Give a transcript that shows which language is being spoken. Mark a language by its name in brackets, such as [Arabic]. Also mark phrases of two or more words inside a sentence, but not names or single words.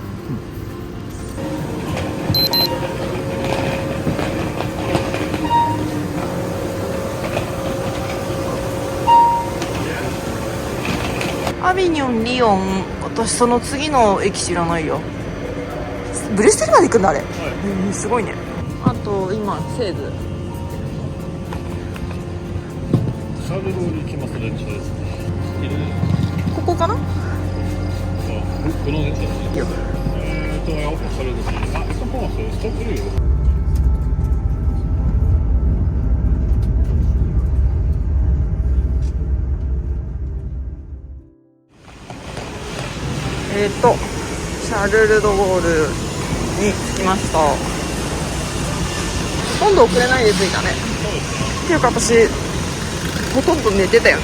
[Japanese] アビニョン、リヨン、私その次の駅知らないよ。ブリュッセルまで行くんだあれ、すごいね。あと今セーズシャルル通り行きます電車ですね。ここかな。この電車ですね。よ [Swedish] jag hoppas det blir. Så på så stoppar du ju. [Japanese] シャルル・ド・ゴールに着きました。ほとんど遅れないで着いたね。っていうか私ほとんど寝てたよね。